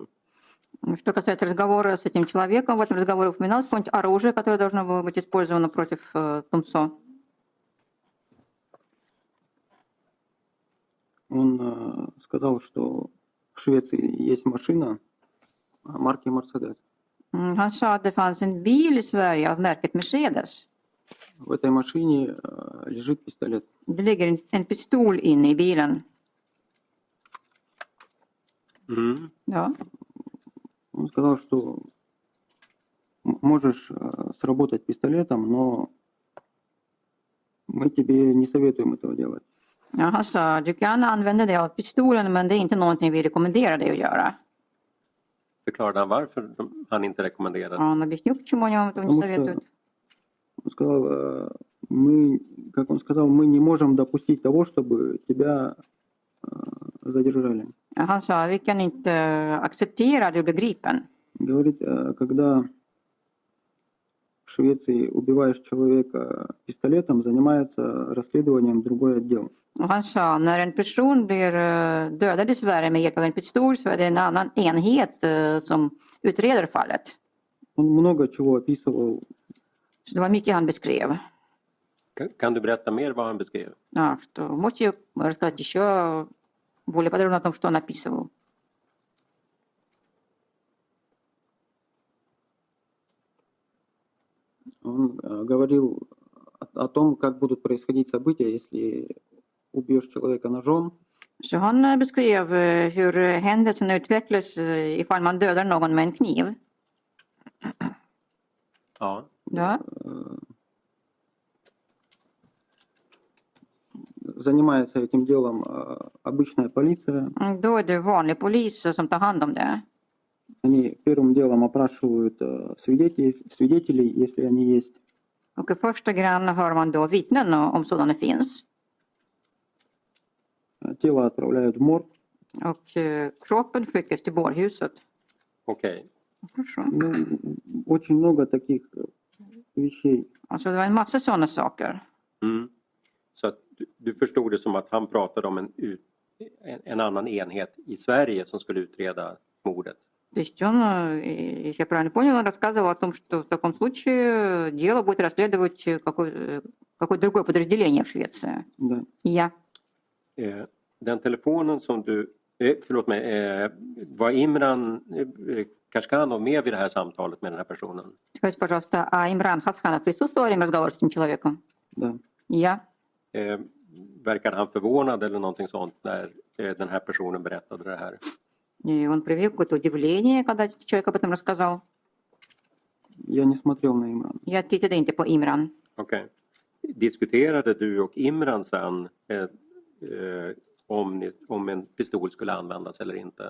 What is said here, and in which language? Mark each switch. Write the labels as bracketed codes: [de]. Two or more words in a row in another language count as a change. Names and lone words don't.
[ru] Что касается разговора с этим человеком, в этом разговоре упоминалось какое-нибудь оружие, которое должно было быть использовано против Тумсо. Он сказал, что в Швеции есть машина марки Mercedes. [sv] Han sa att det fanns en bil i Sverige av märket Mercedes. [ru] В этой машине лежит пистолет. [sv] Det ligger en pistol inne i bilen. Mm. Ja. [ru] Он сказал, что можешь сработать пистолетом, но мы тебе не советуем этого делать. [sv] Ja, han sa du kan använda dig av pistolen, men det är inte någonting vi rekommenderar dig att göra. Förklarade han varför han inte rekommenderade? [ru] Он объяснил, почему они вам этого не Потому советуют. что он сказал, как он сказал, мы не можем допустить того, чтобы тебя задержали. [sv] Han sa vi kan inte acceptera att du blir gripen. [ru] Говорит, когда в Швеции убиваешь человека пистолетом, занимается расследованием другой отдел. [sv] Och han sa när en person blir dödad i Sverige med hjälp av en pistol så är det en annan enhet som utreder fallet. [ru] Он много чего описывал. [sv] Så det var mycket han beskrev. Kan du berätta mer vad han beskrev? Ja, [ru] что можете рассказать еще более подробно о том, что он описывал? Он говорил о том, как будут происходить события, если убьешь человека ножом. [sv] Så han beskrev hur händelserna utvecklas ifall man dödar någon med en kniv. Ja. Ja. [ru] Занимается этим делом обычная полиция. [sv] Då är det vanlig polis som tar hand om det. [ru] Они первым делом опрашивают свидетелей, если они есть. [sv] Och i första grann hör man då vittnen om sådana finns. [ru] Тело отправляют в морг. [sv] Och kroppen skickas till bårhuset. Okej. [ru] Хорошо. Ну, очень много таких вещей. [sv] Alltså det var en massa sådana saker. Mm. Så att du förstod det som att han pratade om en annan enhet i Sverige som skulle utreda mordet? [ru] То есть он, если я правильно понял, он рассказывал о том, что в таком случае дело будет расследовать какое-то другое подразделение в Швеции. Да. [sv] Ja. Den telefonen som du... förlåt mig. Var Imran Kashkanov med vid det här samtalet med den här personen? [ru] Скажите, пожалуйста, а Имран Хасханов присутствовал во время разговора с этим человеком? Да. [sv] Ja. Verkade han förvånad eller någonting sånt när den här personen berättade det här? [ru] И он проявил какое-то удивление, когда человек об этом рассказал. Я не смотрел на Имрана. [sv] Я tittade inte på Imran. Okej. Diskuterade du och Imran sen om en pistol skulle användas eller inte?